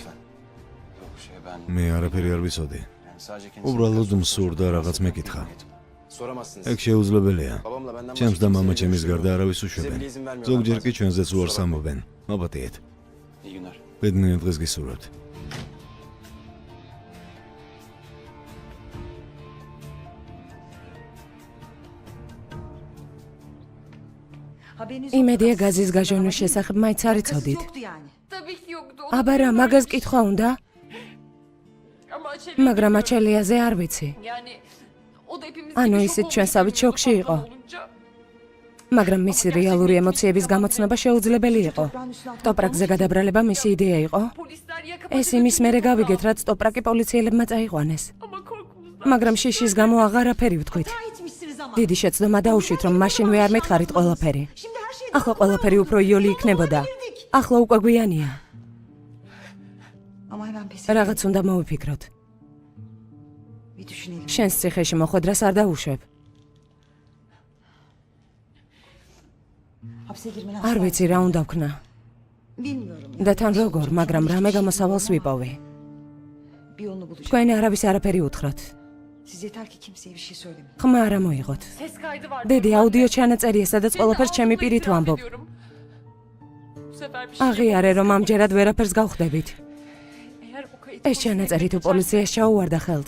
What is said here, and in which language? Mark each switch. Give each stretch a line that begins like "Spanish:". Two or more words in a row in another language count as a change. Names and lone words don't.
Turkish: Lütfen. Yok ben
Georgian: მე არაფერი არ ვიცოდი.
Turkish: yani sadece kendisi
Georgian: უბრალოდ მსურდა რაღაც მეკითხა.
Turkish: Soramazsınız.
Georgian: ეგ შეუძლებელია.
Turkish: Babamla benden
Georgian: ჩემს და
Turkish: başka
Georgian: მამა
Turkish: kimseye
Georgian: ჩემის
Turkish: görüşmüyorum.
Georgian: გარდა არავის
Turkish: Bize
Georgian: უშვებენ.
Turkish: bile izin vermiyorlar
Georgian: ზოგჯერ კი
Turkish: bazen.
Georgian: ჩვენზეც უარს
Turkish: Kusura bakmayın.
Georgian: ამბობენ. მობატიეთ.
Turkish: İyi günler.
Georgian: ბედნიერ დღეს გისურვებთ.
Turkish: Haberiniz
Georgian: იმედია გაზის გაჟონვის შესახებ მაინც არ იცოდით.
Turkish: yoktu yani. Tabii ki yoktu.
Georgian: აბა რა, მაგას კითხვა უნდა?
Turkish: Ama
Georgian: მაგრამ აჩელიაზე არ ვიცი. ანუ ისიც ჩვენსავით შოკში იყო. მაგრამ მისი რეალური ემოციების გამოცნობა შეუძლებელი იყო. ტოპრაკზე გადაბრალება მისი იდეა იყო. ეს იმის მერე გავიგეთ, რაც ტოპრაკი პოლიციელებმა წაიყვანეს. მაგრამ შიშის გამო აღარაფერი ვთქვით. დიდი შეცდომა დაუშვით, რომ მაშინვე არ მეთხარით ყველაფერი. ახლა ყველაფერი უფრო იოლი იქნებოდა. ახლა უკვე გვიანია.
Turkish: Ama hemen pes
Georgian: რაღაც უნდა მოვიფიქროთ.
Turkish: bir düşünelim.
Georgian: შენს ციხეში მოხვედრას არ დაუშვებ.
Turkish: Hapse girmeni
Georgian: არ
Turkish: asla
Georgian: ვიცი რა უნდა ვქნა.
Turkish: bilmiyorum.
Georgian: და თან როგორ, მაგრამ რამე გამოსავალს ვიპოვე.
Turkish: Bir yolunu bulacağım.
Georgian: თქვენ არავის არაფერი უთხრათ.
Turkish: Siz yeter ki kimseye bir şey söylemeyin.
Georgian: ხმა არ მოიღოთ. დედი აუდიო ჩანაწერია, სადაც ყველაფერს ჩემი პირით ვამბობ. აღიარე, რომ ამჯერად ვერაფერს გავხდებით. ეს ჩანაწერი თუ პოლიციას ჩაუვარდა ხელთ.